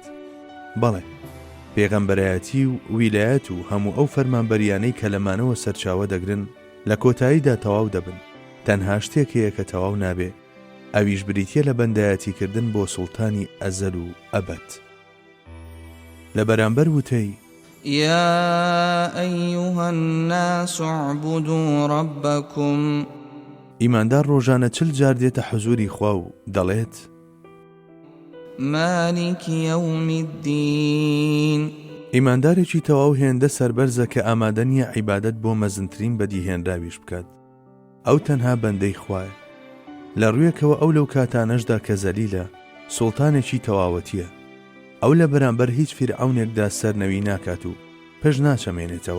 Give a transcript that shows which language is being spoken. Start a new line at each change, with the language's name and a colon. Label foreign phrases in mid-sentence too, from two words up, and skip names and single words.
Central Kurdish: بەڵێ پێغەمبەرایەتی و ویلایەت و هەموو ئەو فەرمانبەریانەی کە لەمانەوە سەرچاوە دەگرن لە کۆتاییدا تەواو دەبن. تەنها شتێک هەیە کە تەواو نابێ، ئەویش بریتیە لە بەندایەتیکردن بۆ سوڵتانی ئەزەل و ئەبەد. لە بەرامبەر وتەی
Arabic: يا أيها الناس اعبدوا ربكم.
Central Kurdish: ئیماندار ڕۆژانە چل جار دێتە حەزوری خوا و دەڵێت
Arabic: مالك يوم الدين.
Central Kurdish: ئیماندارێکی تەواو هێندە سەربەرزە کە ئامادە نییە عیبادەت بۆ مەزنترین بەدیهێنراویش بکات. ئەو تەنها بەندەی خوایە. لە ڕوویەکەوە ئەو لەو کاتانەشدا کە زەلیلە سوڵتانێکی تەواوەتیە. ئەو لە بەرامبەر هیچ فیرعەونێکدا سەرنەوی ناکات و پێش ناچەمێنێتەوە.